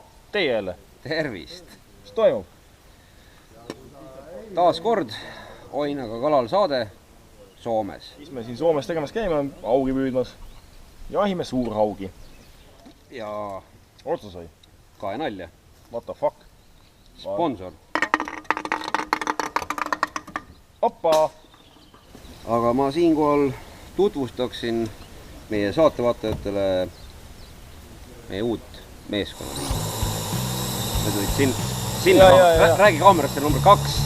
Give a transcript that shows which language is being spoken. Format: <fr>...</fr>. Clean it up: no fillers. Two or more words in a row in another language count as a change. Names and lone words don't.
<et>Teie jälle. Tervist. Mis toimub? Taas kord Oinaga kalal saade Soomes. Mis me siin Soomes tegemas käime, haugi püüdmas. Jahime suurhaugi. Ja otsa sai. Kaenalja.</et> <en>What the fuck? Sponsor. Oppa!</en> <et>Aga ma siinkohal tutvustaksin meie saatevaatajatele meie uut meeskonna. Me tulid sinna. Räägi kaamerasse number 2.</et>